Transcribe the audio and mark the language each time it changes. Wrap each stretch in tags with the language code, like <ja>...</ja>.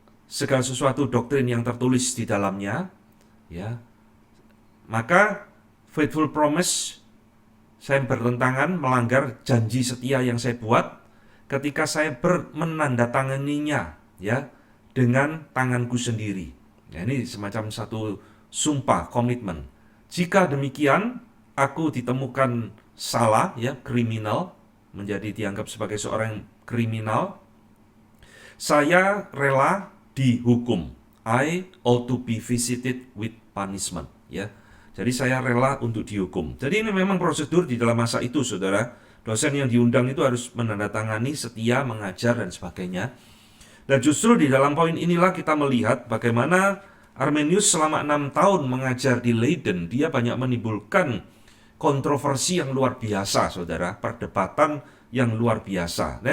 <id>segala sesuatu doktrin yang tertulis di dalamnya, ya, maka</id> <en>faithful promise,</en> <id>saya bertentangan, melanggar janji setia yang saya buat ketika saya menandatanganinya, ya, dengan tanganku sendiri. Ya, ini semacam satu sumpah, komitmen. Jika demikian, aku ditemukan salah, ya, kriminal, menjadi dianggap sebagai seorang kriminal, saya rela dihukum.</id> <en>I ought to be visited with punishment, ya.</en> <id>Jadi saya rela untuk dihukum. Jadi ini memang prosedur di dalam masa itu, saudara. Dosen yang diundang itu harus menandatangani, setia, mengajar, dan sebagainya. Dan justru di dalam poin inilah kita melihat bagaimana Arminius selama 6 tahun mengajar di Leiden, dia banyak menimbulkan kontroversi yang luar biasa, saudara, perdebatan yang luar biasa.</id>